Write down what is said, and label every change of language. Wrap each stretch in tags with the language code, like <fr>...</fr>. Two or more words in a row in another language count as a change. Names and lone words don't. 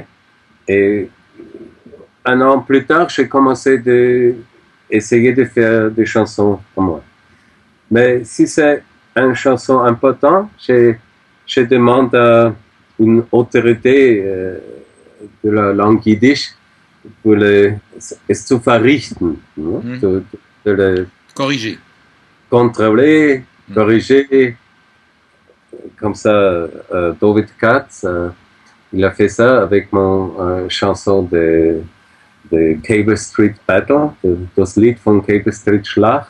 <fr>Et 1 an plus tard, j'ai commencé essayer de faire des chansons pour moi. Mais si c'est une chanson importante, je demande à une autorité de la langue yiddish pour</fr> <de>es zu verrichten,</de> <fr>de le contrôler, corriger. Comme ça, David Katz, il a fait ça avec mon chanson de Cable Street Battle,</fr> <de>das Lied von Cable Street Schlacht.</de>